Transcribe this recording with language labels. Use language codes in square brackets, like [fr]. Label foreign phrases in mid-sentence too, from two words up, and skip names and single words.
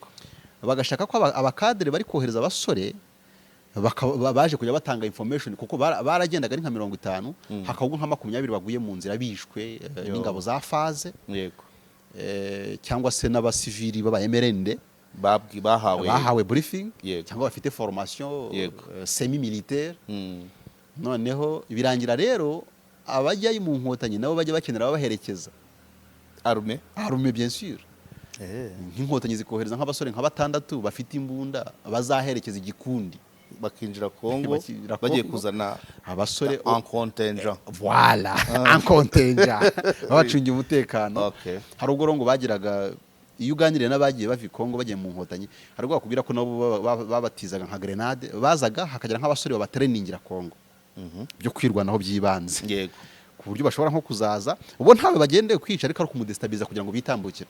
[rw] bagashaka ko abakadre bari kohereza abasore baje kujya batanga information kuko baragendaga ari nka 50 hakabwo nka 20 baguye mu nzira bishwe n'ingabo za faze yego cyangwa se n'abasivili baba MRND bahawe briefing cyangwa bafite [fr] formation semi militaire [rw] noneho birangira rero abajya mu nkotanyi nabo bajya bakenera babaherekeza arme [fr] bien sûr [rw] nk'inkotanyi zikohereza nk'abasore nka 6 bafite imbunda bazaherekeza igikundi bakinjira Kongo bagiye kuzana abasore [fr] en contingent voilà en contingent [rw] babacungiye umutekano hari ubwo ngo bagiraga iyo uganiriye n'abagiye bava Kongo bagiye mu nkotanyi hari ubwo bakubwira ko nabo babatizaga nka grenade bazaga hakagira nk'abasore babatrainingira Kongo byo kwirwanaho byibanze yego ku buryo bashobora nko kuzaza ubo ntawe bagendeye kwica ariko ari kumudestabiliza kugira ngo bitambukire